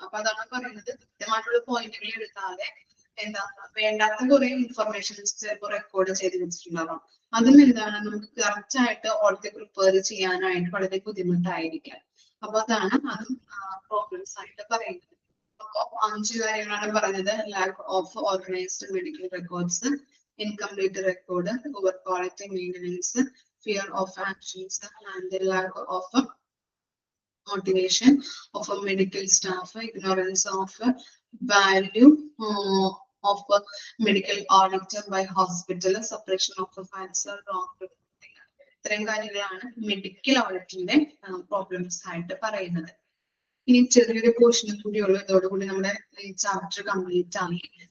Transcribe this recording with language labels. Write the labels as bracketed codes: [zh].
[ml] അപ്പൊ അതാണ് പറയുന്നത്, കൃത്യമായിട്ടുള്ള പോയിന്റുകൾ എഴുതാതെ എന്താ വേണ്ടാത്ത കുറെ ഇൻഫർമേഷൻസ് ചിലപ്പോൾ റെക്കോർഡ് ചെയ്ത് വെച്ചിട്ടുണ്ടാവാം. അതും എന്താണ് നമുക്ക് കറക്റ്റ് ആയിട്ട് ഓഡിറ്റ് പ്രിപ്പയർ ചെയ്യാനായിട്ട് വളരെ ബുദ്ധിമുട്ടായിരിക്കാം. അപ്പൊ അതാണ് അതും പ്രോബ്ലംസ് ആയിട്ട് പറയുന്നത്. അപ്പൊ 5 കാര്യങ്ങളാണ് പറഞ്ഞത്. [en] Lack of organised medical records, incomplete record, over quality maintenance, fear of actions and lack of motivation of a medical staff, ignorance of value of a medical auditor by hospital, suppression of the facts, wrong reporting. [ml] ഇത്രയും കാര്യങ്ങളാണ് medical ഓഡിറ്റിന്റെ problems ആയിട്ട് പറയുന്നത്. ഇനി ചെറിയൊരു portion കൂടിയുള്ളൂ, ഇതോടുകൂടി നമ്മുടെ ഈ chapter complete ആയി.